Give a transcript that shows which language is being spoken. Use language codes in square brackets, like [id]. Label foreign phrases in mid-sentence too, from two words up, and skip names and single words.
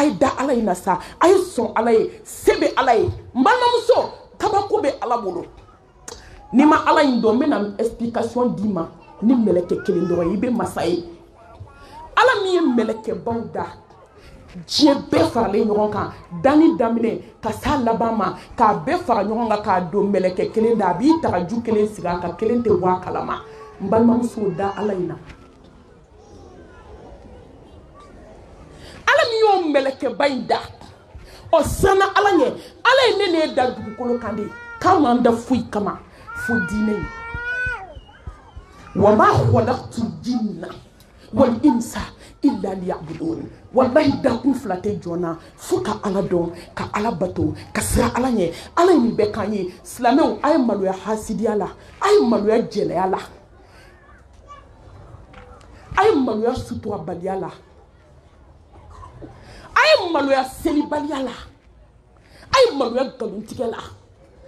[bm] ye da ala ye na sa a ye sɔn ala ye se bɛ ala ye n balimamuso kabako bɛ ala bolo n'i ma ala in dɔn n bɛna explication d'i ma ni mɛlɛkɛ kelen dɔrɔn i bɛ masa ye ala min ye mɛlɛkɛbaw da diɲɛ bɛɛ faralen ɲɔgɔn kan danni daminɛ ka s'a laban ma k'a bɛɛ fara ɲɔgɔn kan k'a don mɛlɛkɛ kelen da a b'i tagaju kelen sigi a kan kelen tɛ bɔ a kalama n balimamuso da ala in na ala min y'o mɛlɛkɛba in da o sanna ala ɲɛ ala ye ne da dugukolo kan de k'an m'an da foyi kama fo diinɛ ye [ar] وما خلقت الجن والإنس إلا ليعبدون [bm] wallahi dakun fila tɛ jɔn na fo ka ala dɔn ka ala bato ka siran ala ɲɛ ala ye nin bɛɛ k'an ye silamɛw a ye maloya hasidiya la a ye maloya jɛnɛya la a ye maloya suturabaliya la a ye maloya selibaliya la a ye maloya nkalontigɛ la a